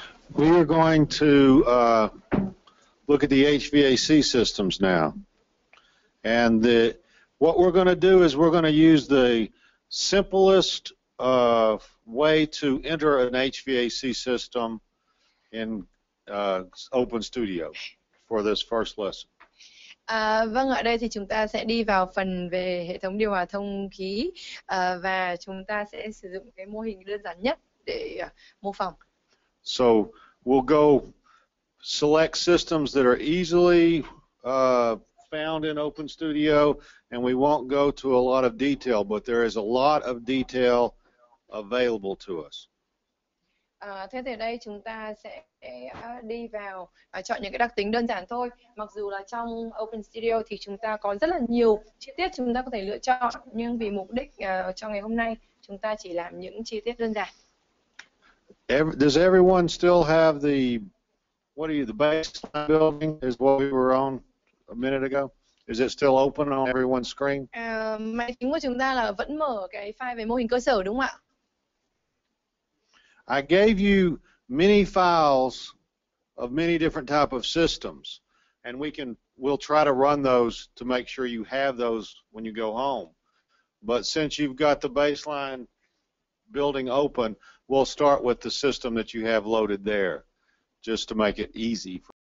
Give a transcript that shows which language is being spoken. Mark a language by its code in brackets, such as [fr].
[en] We are going to look at the HVAC systems now. And what we're going to do is we're going to use the simplest way to enter an HVAC system in OpenStudio for this first lesson. [vi] Vâng, ở đây thì chúng ta sẽ đi vào phần về hệ thống điều hòa thông khí và chúng ta sẽ sử dụng cái mô hình đơn giản nhất để mô phỏng. [en] So we'll go select systems that are easily found in OpenStudio, and we won't go to a lot of detail, but there is a lot of detail available to us. [vi] Thế thì ở đây chúng ta sẽ đi vào chọn những cái đặc tính đơn giản thôi. Mặc dù là trong OpenStudio thì chúng ta có rất là nhiều chi tiết chúng ta có thể lựa chọn, nhưng vì mục đích cho ngày hôm nay chúng ta chỉ làm những chi tiết đơn giản. [en] Does everyone still have the baseline building is what we were on a minute ago? Is it still open on everyone's screen? [vi] Máy tính của chúng ta là vẫn mở cái file về mô hình cơ sở đúng không ạ? [en] I gave you many files of many different type of systems, and we'll try to run those to make sure you have those when you go home. But since you've got the baseline building open, we'll start with the system that you have loaded there, just to make it easy for